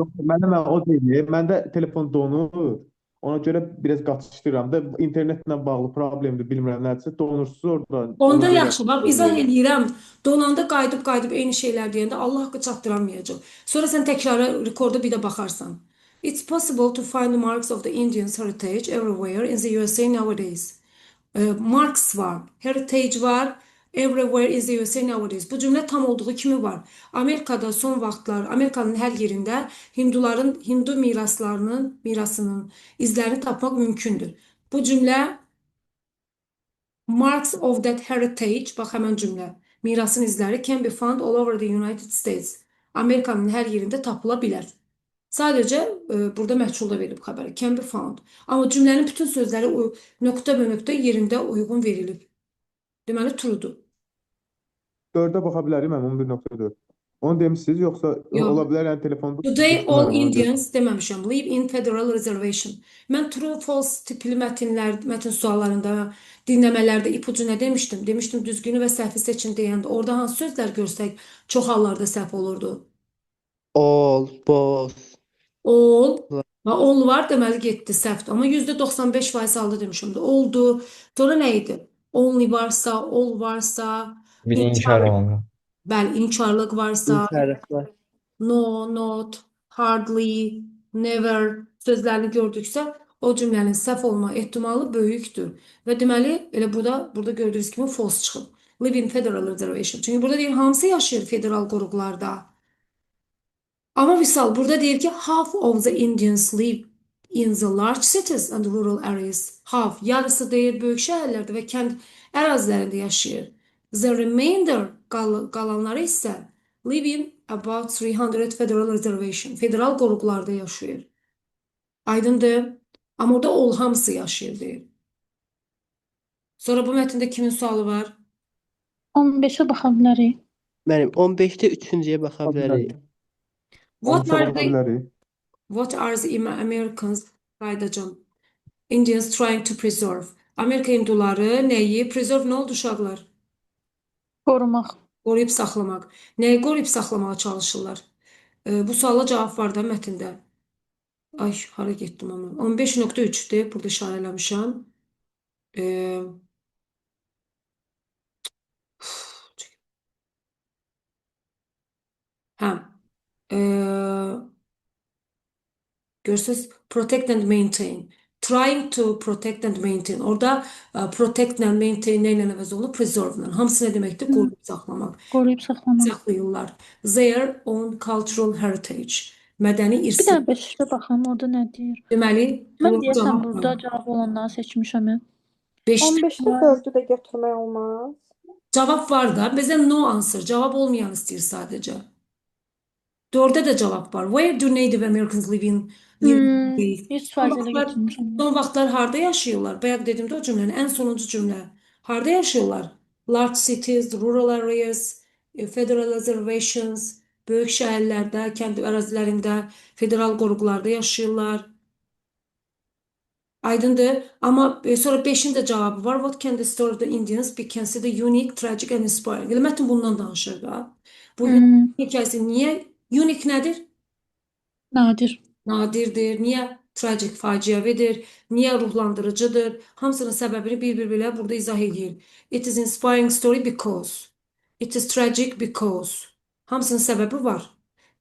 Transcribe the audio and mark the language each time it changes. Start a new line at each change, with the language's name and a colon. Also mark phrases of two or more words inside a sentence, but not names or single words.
Azerbaijani: Məndə o deyil. Məndə telefon donur. Ona görə biraz qaçışdıram da internetlə bağlı problemdir, bilmirəm nədirsə donursuz orada. Onda Ona görə yaxşı, bax izah eləyirəm. Donanda qayıdıb eyni şeylər deyəndə Allah haqqı çatdıramayacaq. Sonra sən təkrara rekorda bir də baxarsan.
English: It's possible to find the marks of the Indians heritage everywhere in the USA nowadays. Marks var, heritage var, everywhere in the USA nowadays.
Azerbaijani: Bu cümlə tam olduğu kimi var. Amerikada son vaxtlar, Amerikanın hər yerində Hindu mirasının izlərini tapmaq mümkündür. Bu cümlə
English: marks of that heritage,
Azerbaijani: bax həmən cümlə. Mirasın izləri
English: can be found all over the United States.
Azerbaijani: Amerikanın hər yerində tapıla bilər. Sadəcə burada məhculda verilib xəbəri.
English: Can be found.
Azerbaijani: Amma cümlənin bütün sözləri nöqtə yerində uyğun verilib. Deməli, truedur. 4-ə baxa bilərik mən 11.4. Onu demişsiniz yoxsa Yox. ola bilər yəni telefonda
English: Today all Indians deməmişəm. Live in Federal Reservation.
Azerbaijani: Mən
English: true false
Azerbaijani: tipli mətin suallarında, dinləmələrdə ipucu nə demişdim? Demişdim düzgünü və səhvi seçin deyəndə. Orada hansı sözlər görsək çox hallarda səhv olurdu?
English: All, both.
Azerbaijani: All. All var deməli getdi səhvdir. Amma %95% aldı demişim də. Oldu. Sonra nə idi? Only varsa, all varsa, Bir inkar olundu. bəli, inkarlıq varsa, İnkarlıqlar.
English: no, not, hardly, never
Azerbaijani: sözlərini gördüksə, o cümlənin səhv olma ehtimalı böyükdür. Və deməli, elə burada gördüyünüz kimi false çıxıb.
English: Live in Federal Reservation.
Azerbaijani: Çünki burada deyir, hamısı yaşayır federal qoruqlarda. Amma misal, burada deyir ki,
English: half of the Indians live in the large cities and rural areas.
Azerbaijani: Half, yarısı deyir, böyük şəhərlərdə və kənd ərazilərində yaşayır.
English: The remainder,
Azerbaijani: qalanları isə
English: live in about 300 federal reservation.
Azerbaijani: Federal qoruqlarda yaşayır. Aydındır. Amma orada ol hamısı yaşayır deyir. Sonra bu mətndə kimin sualı var? 15-ə baxa bilərik. Mənim 15-də 3-cüyə baxa bilərik. What 13-ə are baxa the bilərik.
English: What are the Americans Qaydacan Indians trying to preserve?
Azerbaijani: Amerika hinduları nəyi? Preserve nə oldu uşaqlar? Qorumaq. Qoruyub saxlamaq. Nəyi qoruyub saxlamağa çalışırlar? Bu suala cavab var da mətndə. Ay, hara getdim amma. 15.3-dür, burada işarə eləmişəm. E, hə. E, Görürsünüz,
English: protect and maintain. Trying to protect and maintain.
Azerbaijani: Orada
English: protect and maintain
Azerbaijani: nə ilə əvəz olunur? Preserve ilə. Hamısı nə deməkdir? Qoruyub saxlamaq. Qoruyub saxlamaq. Saxlayırlar.
English: Their own cultural heritage.
Azerbaijani: Mədəni Bir irsi. də 5-ə baxam, orada nə deyir? Deməli, Mən doğru deyəsən cavab burada var. cavab olanları seçmişəm. 5'te 15-də 4-ü də götürmək olmaz. cavab var da. Bizə no answer. Cavab olmayan istəyir sadəcə. 4'də də cavab var.
English: Where do Native Americans live in?
Azerbaijani: Live. 100% elə götürmüşəm. Son vaxtlar harda yaşayırlar? Bayaq dedimdə o cümlənin ən sonuncu cümlə. Harda yaşayırlar?
English: Large cities, rural areas, federal reservations,
Azerbaijani: böyük şəhərlərdə, kənd ərazilərində, federal qoruqlarda yaşayırlar. Aydındır. Amma sonra 5'in də cavabı var.
English: What can the story of the Indians be considered unique, tragic and inspiring?
Azerbaijani: Elə mətn bundan danışır da. Bu hekayəsi niyə unique nədir? Nadir. Nadirdir. Niyə tragik, faciəvidir? Niyə ruhlandırıcıdır? Hamısının səbəbini bir belə burada izah edir.
English: It is inspiring story because. It is tragic because.
Azerbaijani: Hamısının səbəbi var.